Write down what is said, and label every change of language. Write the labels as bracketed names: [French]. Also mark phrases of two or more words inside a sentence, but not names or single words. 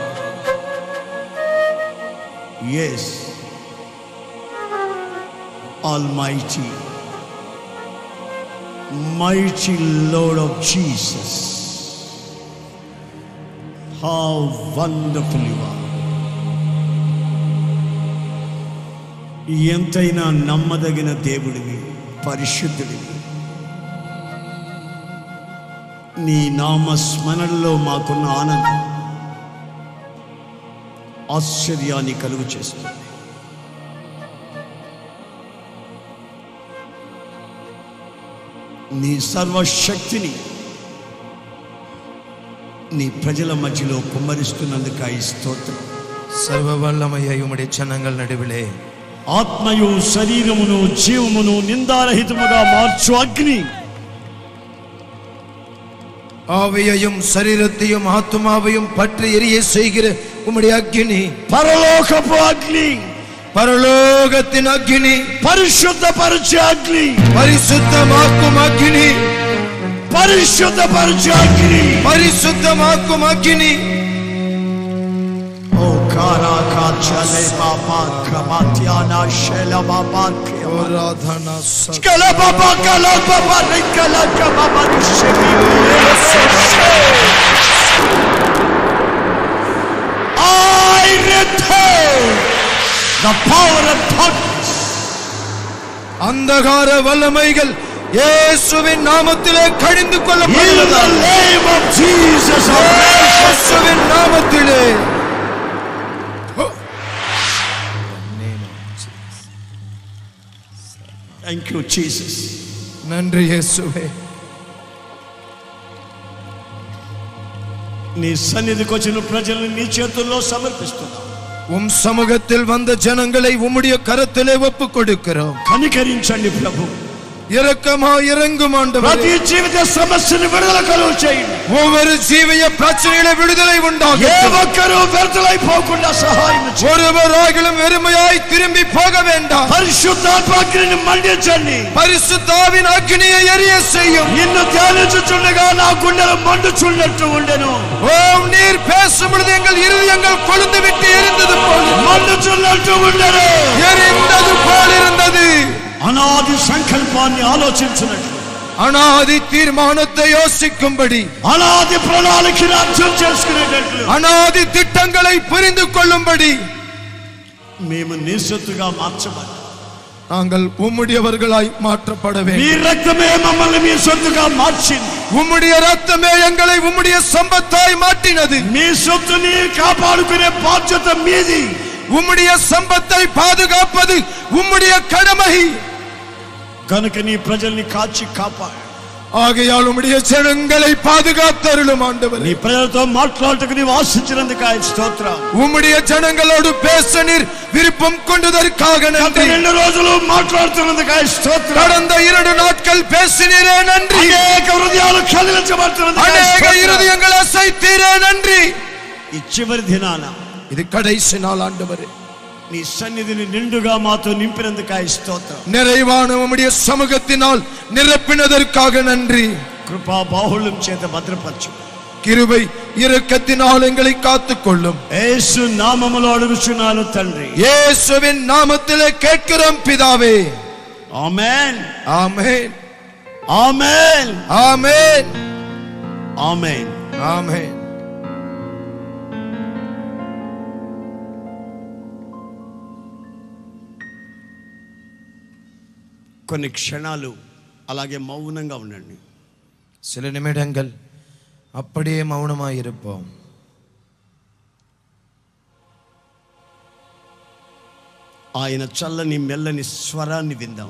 [English] Yes, Almighty, mighty Lord of Jesus, how wonderful you are. [Telugu] ఎంతైనా నమ్మదగిన దేవుడివి, పరిశుద్ధుడివి. నీ నామస్మరణలో మాకున్న ఆనందం ఆశ్చర్యాన్ని కలుగు చేస్తుంది. నీ సర్వశక్తిని నీ ప్రజల మధ్యలో కుమ్మరిస్తున్నందుకై స్తోత్రం. [Tamil] சர்வவல்லமய்ய உம்மடி ஜனங்கள் நடுவிலே [Telugu] ఆత్మయు శరీరమును జీవమును నిందారహితముగా మార్చు అగ్ని, [Tamil] ஆவியையும் சரீரத்தையும் ஆத்துமாவையும் பற்றி எரிய செய்கிற உம்முடைய அக்கினி, [Telugu] పరలోకపు అగ్ని, [Tamil] பரலோகத்தின் அக்கினி, [Telugu] పరిశుద్ధపరచే అగ్ని, [Tamil] பரிசுத்தமாக்கும் அக்கினி, [Telugu] పరిశుద్ధపరచే అగ్ని, [Tamil] பரிசுத்தமாக்கும் அக்கினி. ఓ కారాకా చలే బాబా క్రమాత్యానా శైల బాబా [Telugu] ఆరాధనా కల బాబా కల బాబా రికల బాబా నిషేమి. [English] I return the power of darkness. [Tamil] அந்தகார வல்லமைகள் இயேசுவின் நாமத்திலே கடிந்து [English] In [Tamil] கொள்ளப்படுகிறது. [English] the name of Jesus of Nazareth. [Tamil] இயேசுவின் நாமத்திலே. [English] Thank you, Jesus. [Tamil] நன்றி இயேசுவே. [Telugu] నీ సన్నిధికి వచ్చిన ప్రజలను నీ చేతుల్లో సమర్పిస్తున్నాం. [Tamil] உம் சமூகத்தில் வந்த ஜனங்களை உம்முடைய கரத்திலே ஒப்புக் கொடுக்கிறோம். [Telugu] కనికరించండి ప్రభు. [Tamil] இரக்கமா இறங்கும் ஆண்டவரே. [Telugu] ప్రతి జీవిత సమస్యను విడుదల కలుగు చేయండి. [Tamil] ஒவ்வொரு ஜீவிய பிரச்சனையில விடுதலை ఏ உண்டாகட்டும். [Telugu] ఒక్కరూ వ్యర్థులైపోకుండా సహాయం చేయండి. [Tamil] ஒருவராகிலும் வெறுமையாய் திரும்பி போக வேண்டாம். [Telugu] పరిశుద్ధాత్మని మండించండి. [Tamil] பரிசுத்தாவின் அக்கினியை எரிய செய்யும். [Telugu] నిన్ను ధ్యానించుచుండగా నా గుండెలు మండుచున్నట్టు ఉండెను. [Tamil] ஓம் நீர் பேசும் பொழுது எங்கள் இருதயங்கள் கொழுந்து விட்டு எரிந்தது போல, [Telugu] మండుచున్నట్టు ఉండెను. [Tamil] எரிந்தது போல் இருந்தது. [Telugu] అనాది సంకల్పాన్ని ఆలోచించినట్లు, [Tamil] அனாதி தீர்மானத்தை யோசிக்கும்படி, [Telugu] అనాది ప్రణాళికను అర్థం చేసుకునేటట్లు [Tamil] அனாதி திட்டங்களை புரிந்து கொள்ளும்படி [Telugu] మేము నిశ్శబ్దుగా మార్చబడి [Tamil] நாங்கள் உம்முடையவர்களாய் மாற்றப்பட [Telugu] మీ [Tamil] வேண்டும். [Telugu] రక్తమే మమ్మల్ని మీ సొత్తుగా మార్చింది. [Tamil] உம்முடைய ரத்தமே எங்களை உம்முடைய சம்பத்தாய் மாற்றினது. [Telugu] మీ సొత్తుని కాపాడుకునే బాధ్యత మీది. [Tamil] உம்முடைய சம்பத்தை பாதுகாப்பது உம்முடைய கடமை. [Telugu] కనుక నీ ప్రజల్ని కాచి కాపాడు. [Tamil] ஆகையால் உம்முடைய ஜனங்களை பாதுகாத்தருளும் ஆண்டவரே. [Telugu] నీ ప్రజలతో మాట్లాడటకు నీవు ఆశించినందుకు స్తోత్రం. [Tamil] உம்முடைய ஜனங்களோடு பேச நீர் விருப்பம் கொண்டதற்காக நன்றி. [Telugu] 2 రోజులు మాట్లాడుతున్నందుకు స్తోత్రం. [Tamil] கடந்த 2 நாட்கள் பேசினீரே நன்றி. [Telugu] అనేక హృదయాలు కదిలించబడుతున్నందుకు [Tamil] అనేక இருதயங்களை அசைத்தீரே நன்றி. [Telugu] ఈ చివరి దినాన [Tamil] இது கடைசி நாள் ஆண்டவரே. [Telugu] నీ సన్నిధిని నిండుగా మాతో నింపినందుకు స్తోత్రం. [Tamil] நிறைவான உம்முடைய சமூகத்தினால் நிரப்பினதற்காக நன்றி. [Telugu] కృపా బాహుళ్యం చేత భద్రపరచు. [Tamil] கிருபை இரக்கத்தினால் எங்களை காத்துக்கொள்ளும். [Telugu] యేసు నామములో అడుగుచున్నాను తండ్రి. [Tamil] இயேசுவின் நாமத்திலே கேட்கிறோம் பிதாவே. [Telugu] ఆమేన్ [Tamil] ஆமென் [Telugu] ఆమేన్ [Tamil] ஆமென் [Telugu] ఆమేన్ [Tamil] ஆமென். [Telugu] కొన్ని క్షణాలు అలాగే మౌనంగా ఉండండి. [Tamil] சில நிமிடங்கள் அப்படியே மௌனமாய் இருப்போம். [Telugu] ఆయన చల్లని మెల్లని స్వరాన్ని విందాం.